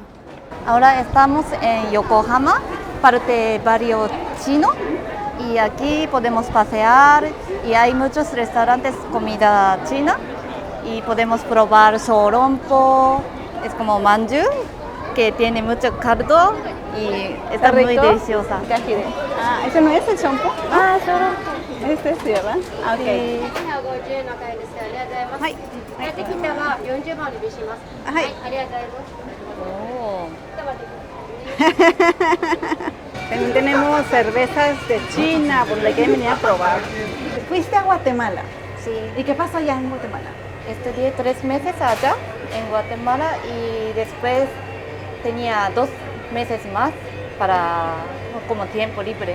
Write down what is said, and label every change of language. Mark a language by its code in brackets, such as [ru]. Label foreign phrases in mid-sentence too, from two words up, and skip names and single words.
[es] Ahora estamos en Yokohama, parte barrio chino, y aquí podemos pasear y hay muchos restaurantes comida china y podemos probar shorompo, es como manju que tiene mucho caldo y está muy rico? deliciosa. ¿Ese no es el shampoo? shorompo. Este sí, ¿verdad? Ok. Sí. [ja] はい。できたら40万でします。はいありがとうございます。 Oh. [es] También tenemos cervezas de China, por donde quieren venir a probar. Fuiste a Guatemala. Sí. ¿Y qué pasó allá en Guatemala? Estudié 3 meses allá en Guatemala y después tenía 2 meses más como tiempo libre.